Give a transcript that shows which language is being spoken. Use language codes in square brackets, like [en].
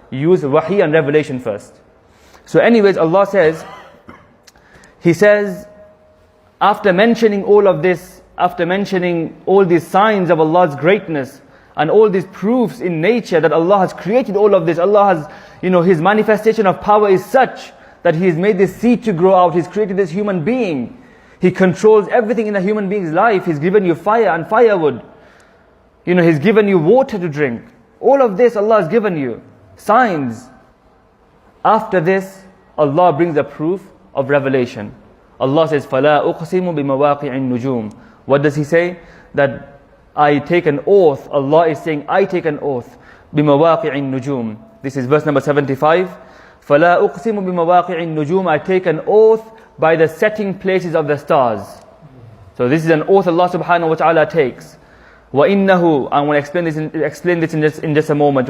[en] Use wahi and revelation first. So anyways, Allah says, He says, after mentioning all of this, after mentioning all these signs of Allah's greatness, and all these proofs in nature that Allah has created all of this, Allah has, His manifestation of power is such that He has made this seed to grow out, He's created this human being. He controls everything in a human being's life. He's given you fire and firewood. He's given you water to drink. All of this Allah has given you. Signs. After this, Allah brings a proof of revelation. Allah says, [ar] فَلَا أُقْسِمُ بِمَوَاقِعِ النُّجُومِ. [en] What does He say? That I take an oath. Allah is saying, I take an oath. [ar] بِمَوَاقِعِ النُّجُومِ. [en] This is verse number 75. [ar] فَلَا أُقْسِمُ بِمَوَاقِعِ النُّجُومِ. [en] I take an oath by the setting places of the stars. So this is an oath Allah subhanahu wa ta'ala takes. [ar] وَإِنَّهُ, [en] I want to explain this in just a moment.